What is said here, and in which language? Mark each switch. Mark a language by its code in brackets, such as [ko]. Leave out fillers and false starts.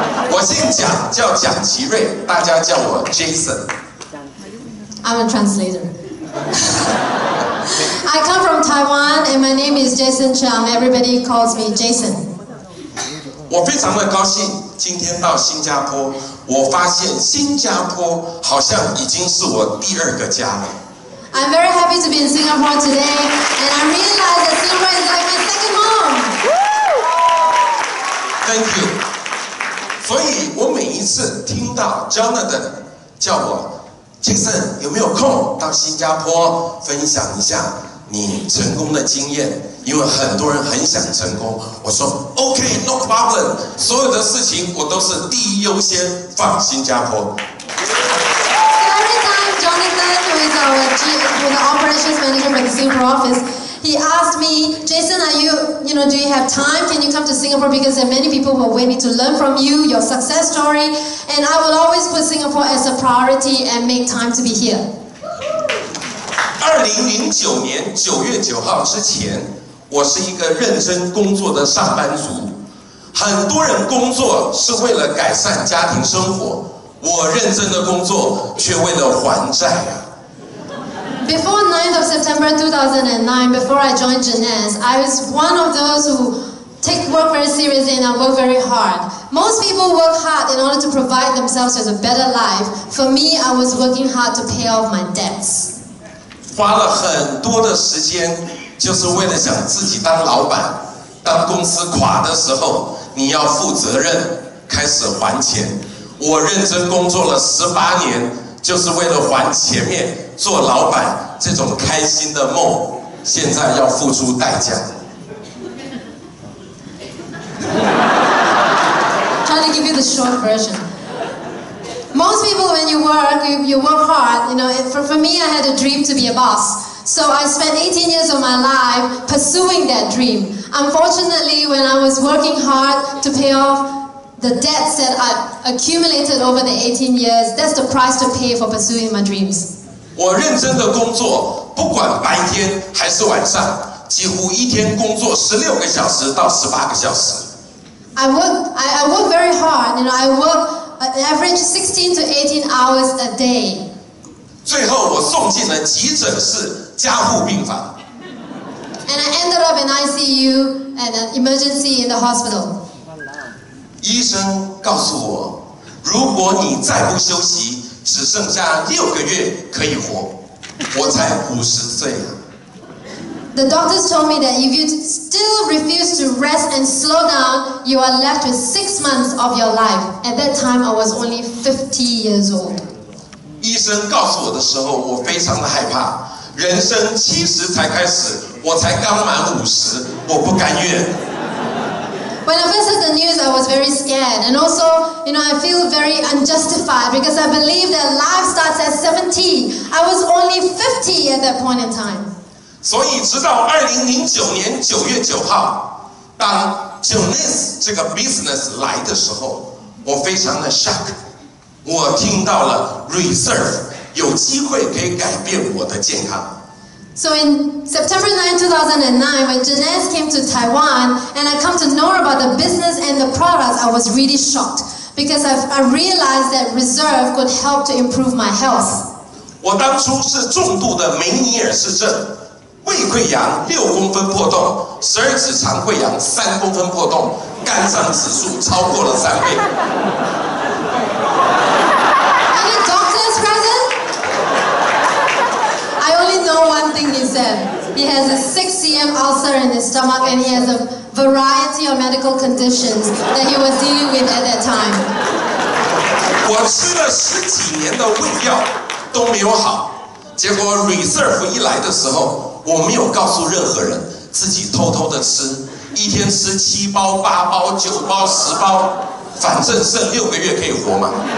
[zh] 我姓蒋，叫蒋其瑞，大家叫我 Jason. [en] I'm a translator. I come from Taiwan and my name is Jason Chiang. Everybody calls me Jason. [zh] 我非常的高兴今天到新加坡，我发现新加坡好像已经是我第2个家了。 [en] I'm very happy to be in Singapore today, and I realize that Singapore is like my second home. Thank you. [zh] 所以我每一次听到 Jonathan 叫我 Jason 有没有空到新加坡分享一下你成功的经验？因为很多人很想成功。我说 [en] OK, no problem， [zh] 所有的事情我都是第一优先放新加坡。 [en] Every time Jonathan, who is the operations manager for the Singapore office, he asked me, Jason, do you have time? Can you come to Singapore? Because there are many people who are waiting to learn from you, your success story. And I will always put Singapore as a priority and make time to be here. [zh] 2009年9月9号之前，我是一个认真工作的上班族。很多人工作是为了改善家庭生活，我认真的工作却为了还债啊。 [en] Before 9th of September 2009, before I joined Jeunesse, I was one of those who take work very seriously and I work very hard. Most people work hard in order to provide themselves with a better life. For me, I was working hard to pay off my debts. [zh] 花了很多的时间，就是为了想自己当老板，当公司垮的时候，你要负责任，开始还钱。我认真工作了18年，就是为了还前面做老板这种开心的梦，现在要付出代价。 [en] Try to give you the short version. Most people, when you work hard. You know, for me, I had a dream to be a boss. So I spent 18 years of my life pursuing that dream. Unfortunately, when I was working hard to pay off the debts that I accumulated over the 18 years, that's the price to pay for pursuing my dreams. [zh] 我认真的工作，不管白天还是晚上，几乎一天工作16个小时到18个小时。 [en] I work very hard. You know, I work an average 16 to 18 hours a day. [zh] 最后我送进了急诊室加护病房。 [en] And I ended up in ICU and an emergency in the hospital. [zh] 医生告诉我，如果你再不休息，只剩下6个月可以活。我才50岁啊。 [en] The doctors told me that if you still refuse to rest and slow down, you are left with 6 months of your life. At that time, I was only 50 years old. [zh] 医生告诉我的时候，我非常的害怕。人生70才开始，我才刚满50，我不甘愿。 [en] When I first heard the news, I was very scared. And also, you know, I feel very unjustified because I believe that life starts at 70. I was only 50 at that point in time. [zh] 所以直到2009年9月9号，当 Jeunesse 这个 business 来的时候，我非常的 shock。我听到了 reserve 有机会可以改变我的健康。 [en] So in September 9, 2009, when Jeunesse came to Taiwan and I come to know about the business and the products, I was really shocked because I realized that reserve could help to improve my health. [zh] 我当初是重度的梅尼尔氏症，胃溃疡6公分破洞，12指肠溃疡3公分破洞，肝脏指数超过了3倍。 [en] Any doctors present? I only know one thing he said. He has a 6 cm ulcer in his stomach and he has a variety of medical conditions that he was dealing with at that time. [zh] 我吃了10几年的胃药都没有好，结果 reserve 一来的时候，我没有告诉任何人，自己偷偷的吃，一天吃7包、8包、9包、10包，反正剩6个月可以活嘛。